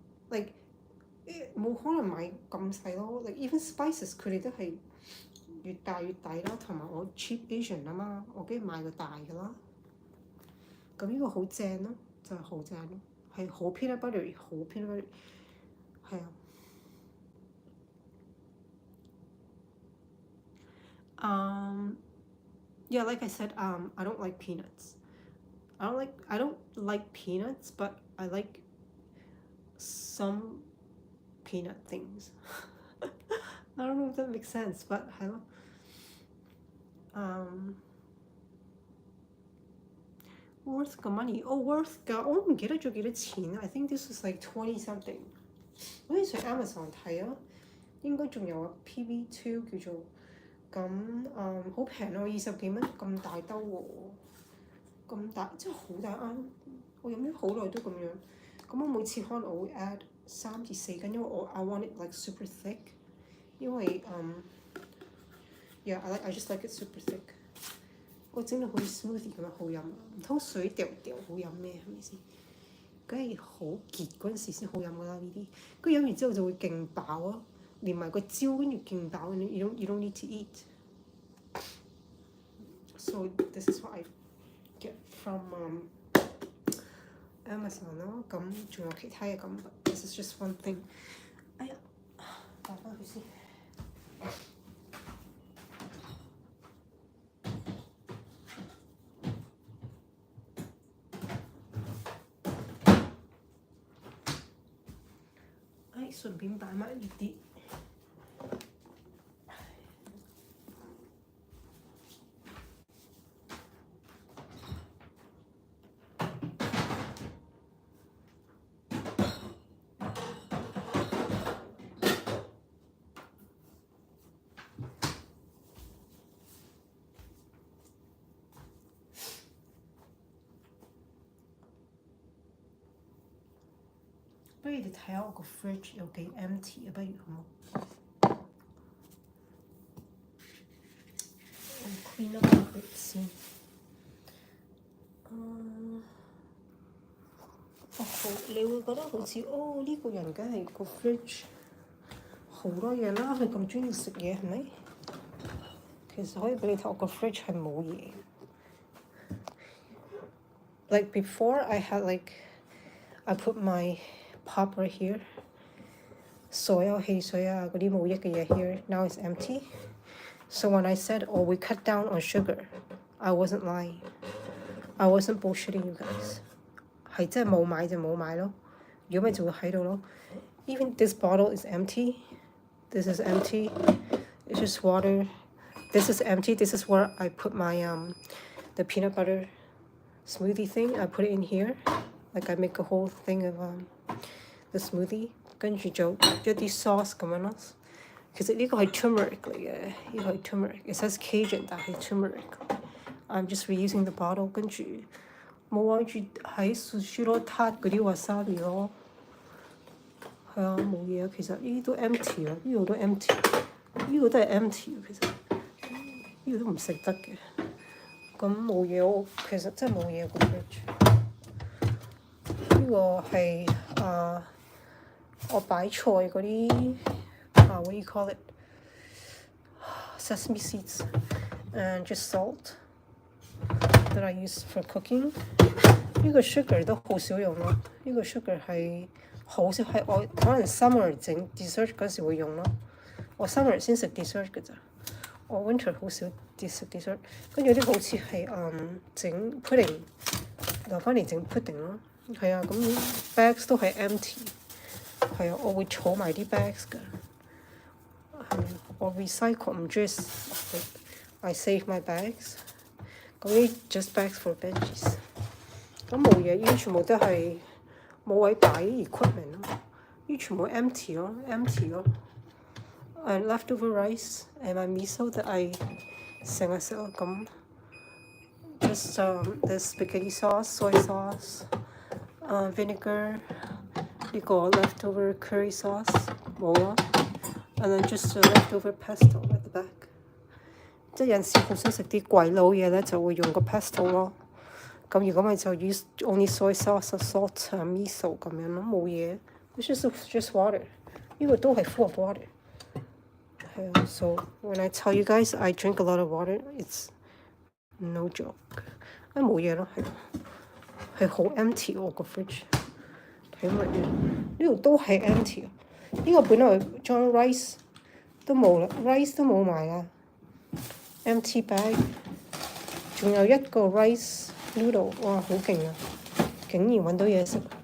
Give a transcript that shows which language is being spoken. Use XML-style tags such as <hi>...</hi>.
<yue>Like 冇可能買咁細咯。</yue> <en>Like even spices</en> <yue>佢哋都係越大越抵啦，同埋我</yue> <en>cheap Asian</en> <yue>啊嘛，我梗係買個大嘅啦。咁呢個好正咯，就係好正咯，係好 peanut butter， 好 peanut butter， 係啊。</yue> <en>Yeah, like I said, I don't like peanuts. I don't like peanuts, but I like some peanut things. I don't know if that makes sense, but</en> <yue>係咯。 Worth 嘅 money， worth 㗎，我唔記得咗幾多錢。</yue> <en>I think this was like 20 something。</en> <yue>好似上 Amazon 睇啊，應該仲有PB2 叫做咁好平咯，20幾蚊咁大兜喎，咁大真係好大啱。我飲咗好耐都咁樣。咁我每次可能我會 add 3至4斤，因為</yue> <en>I want it like super thick。因為yeah I just like it super thick。</en> <yue>我整到好似 smoothie 咁樣好飲，唔通水掉好飲咩？係咪先？梗係好結嗰陣時先好飲㗎啦呢啲。跟住飲完之後就會勁飽啊，連埋個焦跟住勁飽，</yue> <en>you don't need to eat。 So this is what I get from Amazon 咯。</en> <yue>咁仲有其他嘢咁 ，</yue> <en>this is just one thing。</en> <yue>哎呀，打翻佢先。順便擺埋呢啲。不如你睇下我個 fridge 有幾 empty 啊？不如好冇？我 clean up 佢先。好，你會覺得好似呢個人梗係個 fridge 好多嘢啦，佢咁中意食嘢係咪？其實可以俾你睇我個 fridge 係冇嘢。</yue> <en>Like before I had I put my pop right here，</en> <yue>所有汽水啊嗰啲冇益嘅嘢</yue> <en>here now it's empty。 So when I said we cut down on sugar, I wasn't lying. I wasn't bullshitting you guys。</en> <yue>係真係冇買就冇買咯，如果咪就會喺度咯。</yue> <en>Even this bottle is empty. This is empty. It's just water. This is empty. This is where I put my the peanut butter smoothie thing. I put it in here. Like I make a whole thing of the smoothie，</en> <yue>跟住就一啲 sauce 咁樣咯。其實呢個係 turmeric 嚟嘅，呢個係 turmeric。</yue> <en>It says Cajun，</en> <yue>但係 turmeric。</yue> <en>I'm just reusing the bottle，</en> <yue>跟住冇愛住喺雪羅撻嗰啲 wasabi 咯。係啊，冇嘢啊。其實呢啲都 empty 啊，呢個都 empty， 呢個都係 empty。其實呢個都唔食得嘅。咁冇嘢，我其實真係冇嘢個 fridge。呢個係我擺菜嗰啲</yue> <en>what do you call it? Sesame seeds and just salt that I use for cooking。</en> <yue>呢個 sugar 都好少用咯，呢個 sugar 係好少，係我可能 summer 整 dessert 嗰時會用咯。我 summer 先食 dessert 㗎咋，我 winter 好少食 dessert。跟住呢個好似係整 pudding， 留翻嚟整 pudding 咯。係啊，咁 bags 都係 empty。係啊，我會儲埋啲 bags 㗎。我 recycle 唔中意</yue> <en>I save my bags。</en> <yue>咁呢</yue> <en>just bags for veggies。</en> <yue>咁冇嘢，呢啲全部都係冇位擺 equipment 咯。呢啲全部 empty 咯 ，empty 咯。</yue> <en>And leftover rice and my miso that I</en> <yue>成日食咯咁。</yue> <en>Just the spaghetti sauce, soy sauce, vinegar。</en> <yue>呢個 leftover curry sauce 冇咯</yue> <en>，and then just a leftover pesto at the back。</en> <yue>即係有陣時好想食啲貴佬嘢咧，就會用個 pesto 咯。咁如果咪就 use only soy sauce、salt、miso 咁樣咯，冇嘢。</yue> <en>It's just water。</en> <yue>呢個都係</yue> <en>full of water。</en> <yue>係啊</yue> <en>，so when I tell you guys I drink a lot of water, it's no joke。</en> <yue>冇嘢咯，係好 empty 我個 fridge。睇乜嘢？呢度都係 empty。呢個本來裝 rice 都冇啦 ，rice 都冇埋啦 ，empty bag。仲有一個 rice noodle， 哇，好勁啊！竟然揾到嘢食。</yue>